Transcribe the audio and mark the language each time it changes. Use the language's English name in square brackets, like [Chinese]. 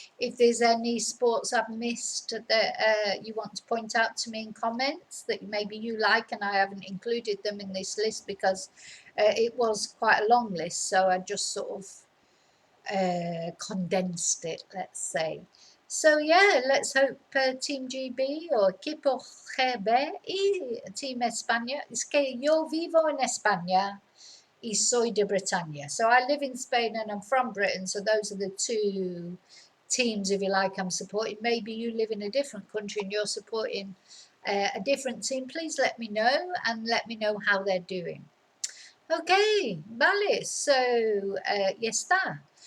[English] If there's any sports I've missed that you want to point out to me in comments that maybe you like and I haven't included them in this list, because it was quite a long list, so I just sort of condensed it, let's say. So yeah, let's hope Team GB o Equipo GB y Team España. [Spanish] Es que yo vivo en España y soy de Bretaña. [English] So I live in Spain and I'm from Britain. So those are the two teams, if you like, I'm supporting. Maybe you live in a different country and you're supporting a different team. Please let me know and let me know how they're doing. Okay, vale. So [Spanish] ya está.